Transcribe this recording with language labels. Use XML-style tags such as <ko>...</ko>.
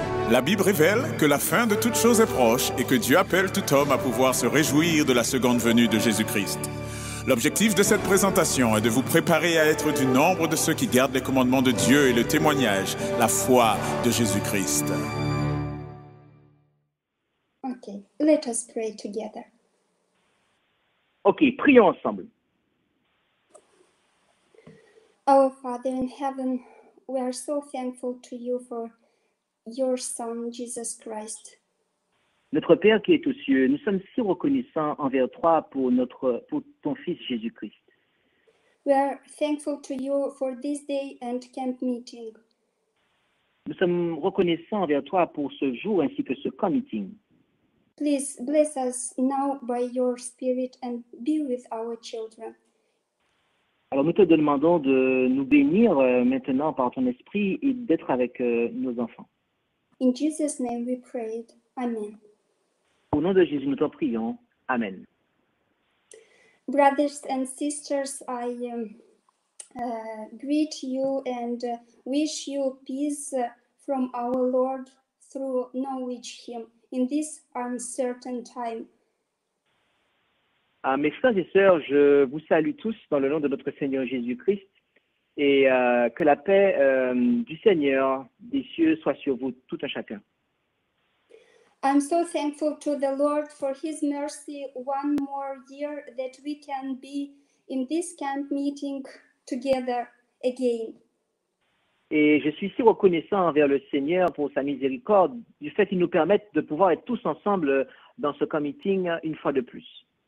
<fr>La Bible révèle que la fin de toute chose est proche et que Dieu appelle tout homme à pouvoir se réjouir de la seconde venue de Jésus-Christ. L'objectif de cette présentation est de vous préparer à être du nombre de ceux qui gardent les commandements de Dieu et le témoignage, la foi de Jésus-Christ.</fr> <en>Okay, let us pray together.</en> <fr>Ok, prions ensemble.</fr> <en>Our Father in heaven, we are so thankful to you for your Son, Jesus Christ.</en> <fr>Notre Père qui est aux cieux, nous sommes si reconnaissants envers toi pour ton Fils Jésus-Christ.</fr> <en>We are thankful to you for this day and camp meeting.</en> <fr>Nous sommes reconnaissants envers toi pour ce jour ainsi que ce camp meeting.</fr> <en>Please bless us now by your Spirit and be with our children.</en> <fr>Alors nous te demandons de nous bénir maintenant par ton esprit et d'être avec nos enfants.</fr> <en>In Jesus' name we prayed. Amen.</en> <fr>Au nom de Jésus, nous t'en prions. Amen.</fr> <en>Brothers and sisters, I greet you and wish you peace from our Lord through knowledge Him in this uncertain time.</en> <fr>Mes frères et sœurs, je vous salue tous dans le nom de notre Seigneur Jésus-Christ et que la paix du Seigneur des cieux soit sur vous tout un chacun.</fr> <en>I'm so thankful to the Lord for His mercy one more year that we can be in this camp meeting together again.</en> <fr>Et je suis si reconnaissant envers le Seigneur pour sa miséricorde du fait qu'il nous permette de pouvoir être tous ensemble dans ce camp meeting une fois de plus.</fr>